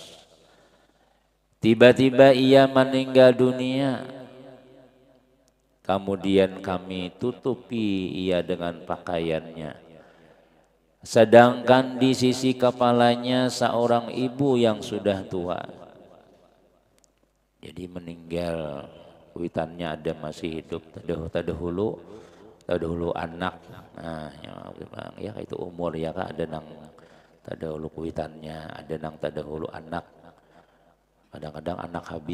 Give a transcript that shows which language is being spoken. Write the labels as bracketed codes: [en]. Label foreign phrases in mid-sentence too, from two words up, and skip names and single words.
[id] Tiba-tiba ia meninggal dunia. Kemudian kami tutupi ia dengan pakaiannya. Sedangkan di sisi kepalanya seorang ibu yang sudah tua. [bjn] Jadi meninggal, kuitannya ada masih hidup, tadahulu anak. Nah, ya itu umur ya Kak, ada nang tadahulu kuitannya, ada nang tadahulu anak. Kadang-kadang anak habis.